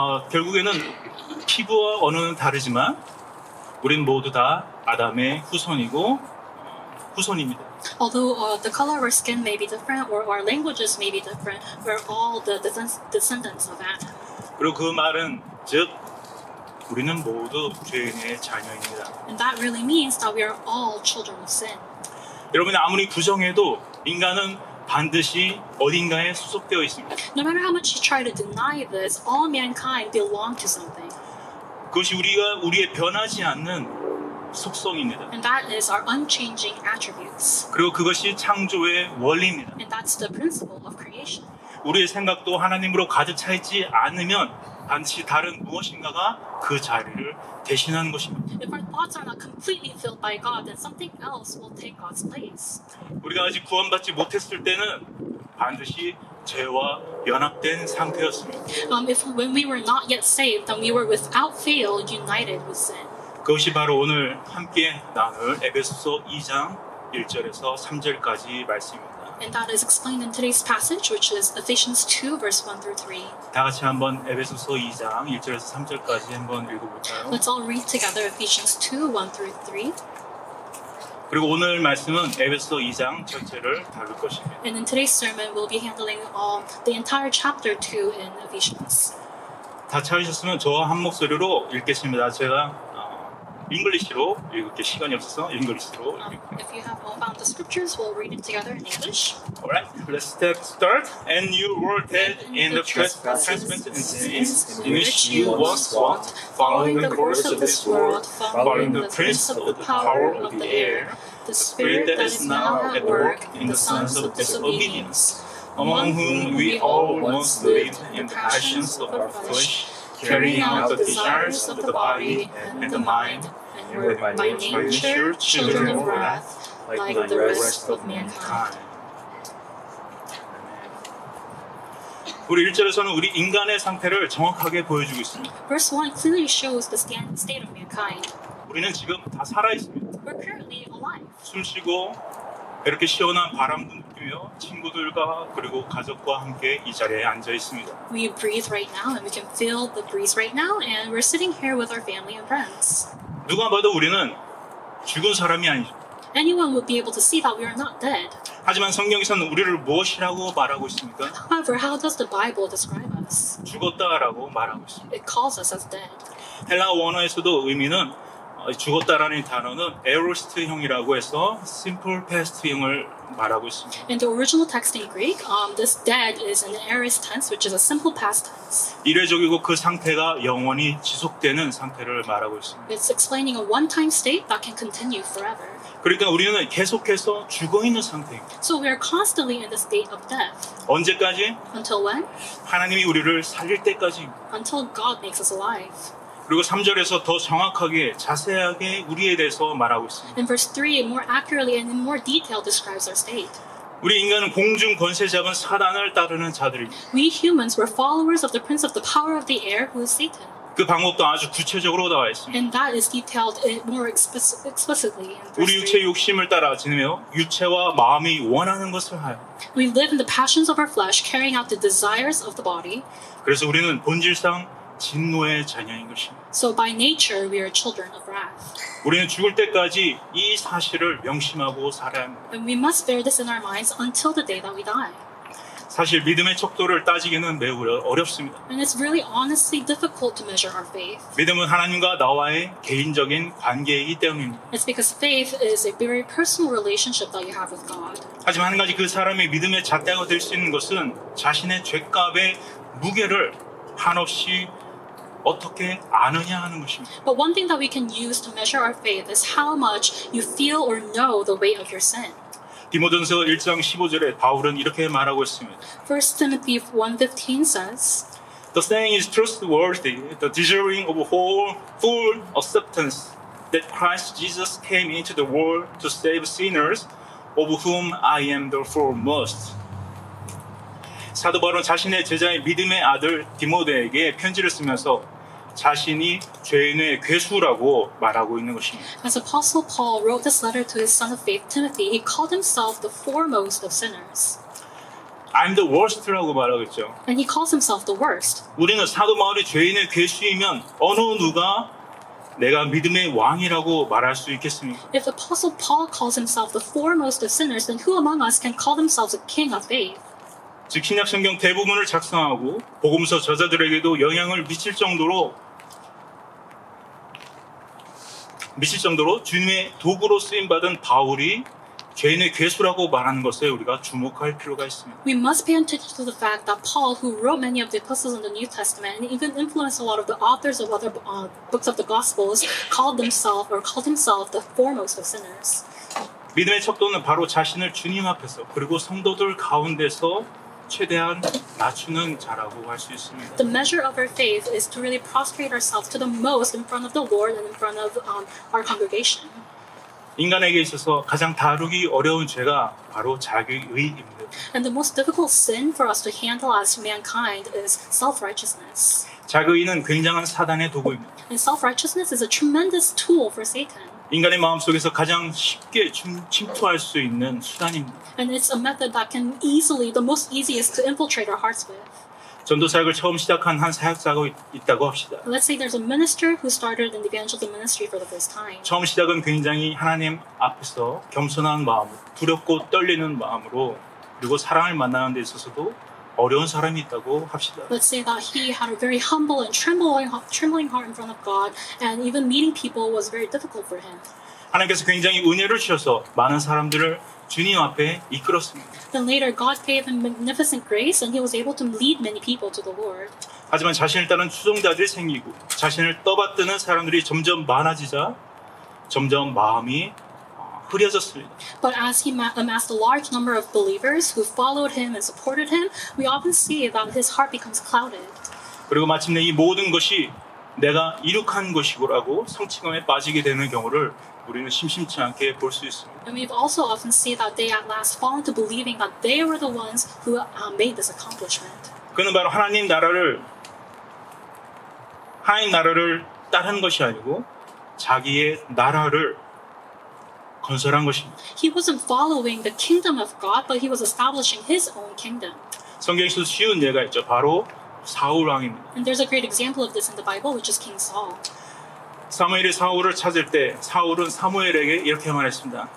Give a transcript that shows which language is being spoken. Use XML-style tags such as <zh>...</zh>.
<ko>결국에는 피부와 언어는 다르지만 우리는 모두 다 아담의 후손입니다.</ko> <en>Although the color of our skin may be different, or our languages may be different, we're all the descendants of Adam.</en> <ko>그리고 그 말은 즉 우리는 모두 죄인의 자녀입니다.</ko> <en>And that really means that we are all children of sin.</en> <ko>여러분이 아무리 부정해도 인간은 반드시 어딘가에 수속되어 있습니다.</ko> <en>No matter how much you try to deny this, all mankind belong to something.</en> <ko>그것이 우리의 변하지 않는 속성입니다.</ko> <en>And that is our unchanging attributes.</en> <ko>그리고 그것이 창조의 원리입니다.</ko> <en>And that's the principle of creation.</en> <ko>우리의 생각도 하나님으로 가득 차 있지 않으면 반드시 다른 무엇인가가 그 자리를 대신하는 것입니다.</ko> <en>If our thoughts are not completely filled by God, then something else will take God's place.</en> <ko>우리가 아직 구원받지 못했을 때는 반드시 죄와 연합된 상태였습니다.</ko> <en>When we were not yet saved, then we were without fail united with sin.</en> <ko>그것이 바로 오늘 함께 나눌 에베소서 2장 1절에서 3절까지 말씀입니다.</ko> <en>And that is explained in today's passage, which is Ephesians 2, verse 1 through 3.</en> <ko>다 같이 한번 에베소서 2장 1절에서 3절까지 한번 읽어볼까요?</ko> <en>Let's all read together Ephesians 2, 1 through 3.</en> <ko>그리고 오늘 말씀은 에베소 2장 전체를 다룰 것입니다.</ko> <en>And in today's sermon, we'll be handling the entire chapter 2 in Ephesians.</en> <ko>다 찾으셨으면 저와 한 목소리로 읽겠습니다. 제가 잉글리시로 읽을 시간이 없어서 잉글리시로 읽을게요.</ko> <en>If you have all found the scriptures, we'll read it together in English. Alright, let's start. And you were dead in the trespasses and sins in which you once walked, following the course of this world, following the prince of the power of the air, the spirit that is now at work in the sons of disobedience, among whom we all once lived in the passions of our flesh, carrying out the desires of the body and the mind, and were by nature children of wrath, like the rest of mankind.</en> <ko>우리 1절에서는 우리 인간의 상태를 정확하게 보여주고 있습니다.</ko> <en>Verse 1 clearly shows the state of mankind.</en> <ko>우리는 지금 다 살아 있습니다.</ko> <en>We're currently alive.</en> <ko>숨 쉬고 이렇게 시원한 바람도 느끼며 친구들과 그리고 가족과 함께 이 자리에 앉아 있습니다.</ko> <en>We breathe right now, and we can feel the breeze right now, and we're sitting here with our family and friends.</en> <ko>누가 봐도 우리는 죽은 사람이 아니죠.</ko> <en>Anyone would be able to see that we are not dead.</en> <ko>하지만 성경에서는 우리를 무엇이라고 말하고 있습니까?</ko> <en>However, how does the Bible describe us?</en> <ko>죽었다라고 말하고 있습니다.</ko> <en>It calls us as dead.</en> <ko>헬라 원어에서도 의미는 죽었다라는 단어는 에로스트형이라고 해서 simple past형을 말하고 있습니다.</ko> <en>In the original text in Greek, this dead is an aorist tense, which is a simple past tense.</en> <ko>이례적이고 그 상태가 영원히 지속되는 상태를 말하고 있습니다.</ko> <en>It's explaining a one-time state that can continue forever.</en> <ko>그러니까 우리는 계속해서 죽어 있는 상태입니다.</ko> <en>So we are constantly in the state of death.</en> <ko>언제까지?</ko> <en>Until when?</en> <ko>하나님이 우리를 살릴 때까지.</ko> <en>Until God makes us alive.</en> <ko>그리고 3절에서 더 정확하게 자세하게 우리에 대해서 말하고 있습니다.</ko> <en>In verse 3, more accurately and in more detail describes our state.</en> <ko>우리 인간은 공중 권세 잡은 사단을 따르는 자들입니다.</ko> <en>We humans were followers of the prince of the power of the air, who is Satan.</en> <ko>그 방법도 아주 구체적으로 나와 있습니다.</ko> <en>And that is detailed more explicitly in</en> <ko>우리</ko> <en>verse</en> <ko>육체의</ko> <en>3.</en> <ko>욕심을 따라 지내며 육체와 마음이 원하는 것을 하여.</ko> <en>We live in the passions of our flesh, carrying out the desires of the body.</en> <ko>그래서 우리는 본질상 진노의 자녀인 것입니다.</ko> <en>So by nature, we are children of wrath.</en> <ko>우리는 죽을 때까지 이 사실을 명심하고 살아야 합니다.</ko> <en>And we must bear this in our minds until the day that we die.</en> <ko>사실 믿음의 척도를 따지기는 매우 어렵습니다.</ko> <en>And it's really honestly difficult to measure our faith.</en> <ko>믿음은 하나님과 나와의 개인적인 관계이기 때문입니다.</ko> <en>It's because faith is a very personal relationship that you have with God.</en> <ko>하지만 한 가지 그 사람의 믿음의 잣대가 될 수 있는 것은 자신의 죄값의 무게를 한없이 어떻게 아느냐 하는 것입니다.</ko> <en>But one thing that we can use to measure our faith is how much you feel or know the weight of your sin.</en> <ko>디모전서 1장 15절에 바울은 이렇게 말하고 있습니다.</ko> <en>1 Timothy 1:15 says, The saying is trustworthy, the deserving of whole full acceptance that Christ Jesus came into the world to save sinners, of whom I am the foremost.</en> <ko>사도 바울은 자신의 제자의 믿음의 아들 디모데에게 편지를 쓰면서 자신이 죄인의 괴수라고 말하고 있는 것입니다.</ko> <en>as Apostle Paul wrote this letter to his son of faith Timothy, he called himself the foremost of sinners. I'm the worst</en> <ko>라고 말하고 있죠.</ko> <en>And he calls himself the worst.</en> <ko>우리는 사도 바울이 죄인의 괴수이면 어느 누가 내가 믿음의 왕이라고 말할 수 있겠습니까?</ko> <en>If Apostle Paul calls himself the foremost of sinners, then who among us can call themselves a king of faith?</en> <ko>즉 신약 성경 대부분을 작성하고 복음서 저자들에게도 영향을 미칠 정도로 주님의 도구로 쓰임 받은 바울이 죄인의 괴수라고 말하는 것에 우리가 주목할 필요가 있습니다.</ko> <en>We must pay attention to the fact that Paul, who wrote many of the epistles in the New Testament and even influenced a lot of the authors of other books of the Gospels, called himself the foremost of sinners.</en> <ko>믿음의 척도는 바로 자신을 주님 앞에서 그리고 성도들 가운데서 최대한 낮추는 자라고 할 수 있습니다.</ko> <en>The measure of our faith is to really prostrate ourselves to the most in front of the Lord and in front of our congregation.</en> <ko>인간에게 있어서 가장 다루기 어려운 죄가 바로 자기의입니다.</ko> <en>And the most difficult sin for us to handle as mankind is self-righteousness.</en> <ko>자기의는 굉장한 사단의 도구입니다.</ko> <en>And self-righteousness is a tremendous tool for Satan.</en> <ko>인간의 마음속에서 가장 쉽게 침투할 수 있는 수단입니다.</ko> <en>And it's a method that can the most easiest to infiltrate our hearts with.</en> <ko>전도 사역을 처음 시작한 한 사역자가 있다고 합시다.</ko> <en>Let's say there's a minister who started in the evangelism ministry for the first time.</en> <ko>처음 시작은 굉장히 하나님 앞에서 겸손한 마음으로, 두렵고 떨리는 마음으로, 그리고 사랑을 만나는 데 있어서도 어려운 사람이 있다고 합시다.</ko> <en>Let's say that he had a very humble and trembling heart in front of God, and even meeting people was very difficult for him.</en> <ko>하나님께서 굉장히 은혜를 주셔서 많은 사람들을 주님 앞에 이끌었습니다.</ko> <en>Then later, God gave him magnificent grace, and he was able to lead many people to the Lord.</en> <ko>하지만 자신을 따른 추종자들이 생기고 자신을 떠받드는 사람들이 점점 많아지자 점점 마음이 흐려졌습니다.</ko> <en>But as he amassed a large number of believers who followed him and supported him, we often see that his heart becomes clouded.</en> <ko>그리고 마침내 이 모든 것이 내가 이룩한 것이고라고 성취감에 빠지게 되는 경우를 우리는 심심치 않게 볼 수 있습니다.</ko> <en>And we've also often seen that they at last fall into believing that they were the ones who made this accomplishment.</en> <ko>그는 바로 하나님 나라를 따르는 것이 아니고 자기의 나라를 건설한 것입니다.</ko> <en>He wasn't following the kingdom of God, but he was establishing his own kingdom.</en> <ko>성경에서 쉬운 예가 있죠. 바로 사울 왕입니다.</ko> <en>And there's a great example of this in the Bible, which is King Saul.</en> <ko>사무엘이 사울을 찾을 때 사울은 사무엘에게 이렇게 말했습니다.</ko>